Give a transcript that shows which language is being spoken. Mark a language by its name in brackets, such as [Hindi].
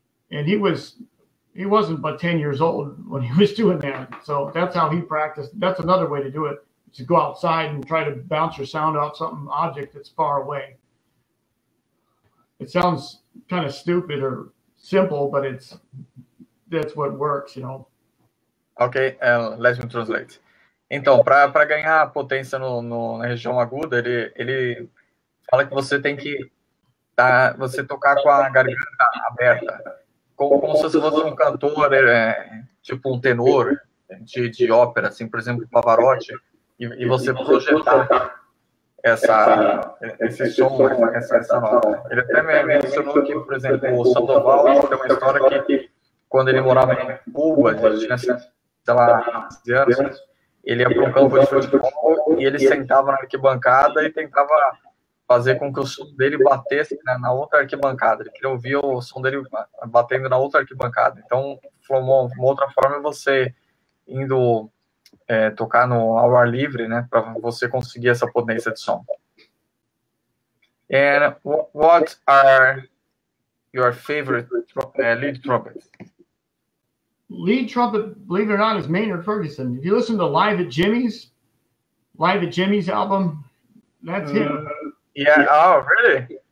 [English] And he wasn't but 10 years old when he was doing that. So that's how he practiced. That's another way to do it, to go outside and try to bounce your sound off some object that's far away. It sounds kind of stupid or simple, but that's what works, Ok, let me translate. [Portuguese] Então, para ganhar potência na região aguda, ele fala que você tem que você tocar com a garganta aberta, como se você fosse um cantor, tipo um tenor de ópera, assim, por exemplo, Pavarotti, e você projetar esse som, essa nota. Ele até me mencionou que, por exemplo, o Sandoval tem uma história que, quando ele morava em Cuba, ele tinha, sei lá, 15 anos, ele ia para um campo de futebol e ele sentava na arquibancada e tentava fazer com que o som dele batesse na outra arquibancada. Ele queria ouvir o som dele batendo na outra arquibancada. Então, uma outra forma é você indo tocar ao ar livre, né, para você conseguir essa potência de som. [English] And what are your favorite lead trumpets? Lead trumpet, believe it or not, is Maynard Ferguson. If you listen to Live at Jimmy's album, that's him. Yeah. Oh, really?